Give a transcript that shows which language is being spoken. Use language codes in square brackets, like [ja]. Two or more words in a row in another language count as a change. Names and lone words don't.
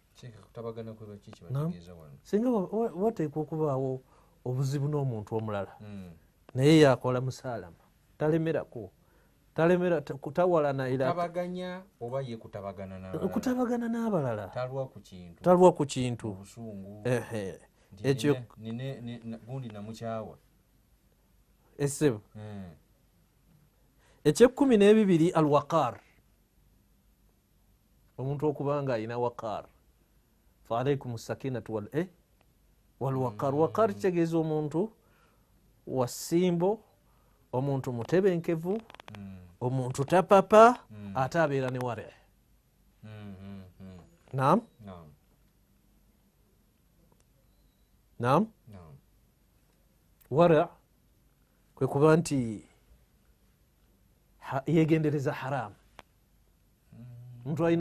[lg] singa wateekwa okubaawo obuzibu n'omuntu omulala naye yakola musalama talemerako kutawalana okutabagana n'abalala talwa ku kintu ekyo essebo ekyekumi n'ebibiri [ar] الوقار [lg] omuntu okubanga alina waqar [ar] فعليكم السكينة والوقار [lg] waqar kitegeeza omuntu wasimbo omuntu mutebenkevu omuntu tapapa ate abeera ne wari naam wari kwe kuba nti yegendereza haramu omuntu alina